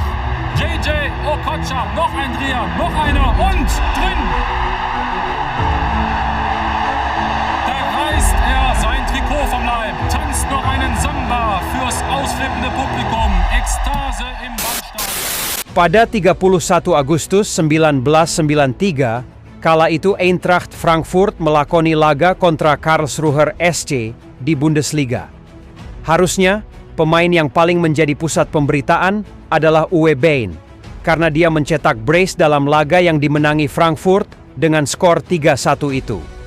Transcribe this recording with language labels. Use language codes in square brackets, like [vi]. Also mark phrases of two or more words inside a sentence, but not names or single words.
[de] JJ Okocha, noch ein Dreher, noch einer und drin. Da reißt er sein Trikot vom Leib, tanzt noch einen Samba fürs ausflippende Publikum. Ekstase im Wandstadion. [id] Pada 31 Agustus 1993, kala itu Eintracht Frankfurt melakoni laga kontra Karlsruher SC di Bundesliga. Harusnya, pemain yang paling menjadi pusat pemberitaan adalah Uwe Bein, karena dia mencetak brace dalam laga yang dimenangi Frankfurt dengan skor 3-1 itu.